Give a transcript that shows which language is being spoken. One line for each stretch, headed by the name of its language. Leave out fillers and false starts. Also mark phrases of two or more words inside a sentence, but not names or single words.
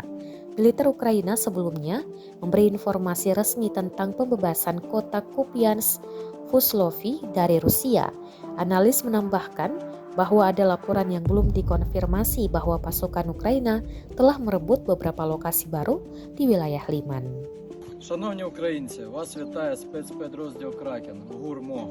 Indonesian: Militer Ukraina sebelumnya memberi informasi resmi tentang pembebasan kota Kupiansk, Vostlovy dari Rusia. Analis menambahkan bahwa ada laporan yang belum dikonfirmasi bahwa pasukan Ukraina telah merebut beberapa lokasi baru di wilayah Liman.
Ukrainian: Шановні українці, вас вітає спецпідрозділ Кракен ГУР-МО.